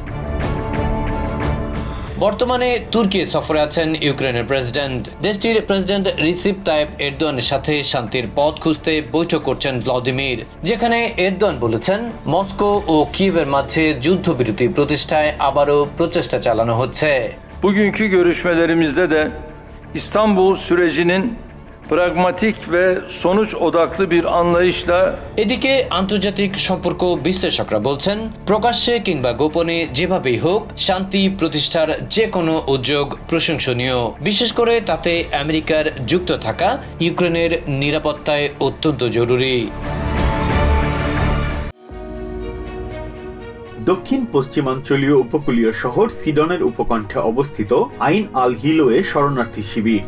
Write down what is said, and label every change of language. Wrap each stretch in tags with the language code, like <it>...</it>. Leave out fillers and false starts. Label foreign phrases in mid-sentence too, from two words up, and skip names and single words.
<bn>বর্তমানে তুর্কি সফরে আছেন ইউক্রেনের প্রেসিডেন্ট। দেশটির প্রেসিডেন্ট রিসিপ তাইপ এরদোয়ানের সাথে শান্তির পথ খুঁজতে বৈঠক করছেন ভ্লাদিমির, যেখানে এরদোয়ান বলেছেন মস্কো ও কিয়েভের মাঝে যুদ্ধবিরতি প্রতিষ্ঠায় আবারও প্রচেষ্টা চালানো হচ্ছে।</bn> <tr>Bugünkü görüşmelerimizde de İstanbul sürecinin pragmatik ve sonuç odaklı bir anlayışla</tr> <bn>এদিকে আন্তর্জাতিক সম্পর্ক বিশ্লেষকরা বলছেন প্রকাশ্যে কিংবা গোপনে যেভাবেই হোক শান্তি প্রতিষ্ঠার যে কোনো উদ্যোগ প্রশংসনীয়, বিশেষ করে তাতে আমেরিকার যুক্ত থাকা ইউক্রেনের নিরাপত্তায় অত্যন্ত জরুরি। দক্ষিণ পশ্চিমাঞ্চলীয় উপকূলীয় শহর সিডনের উপকণ্ঠে অবস্থিত আইন আল হিলোয়ে শরণার্থী শিবির।</bn>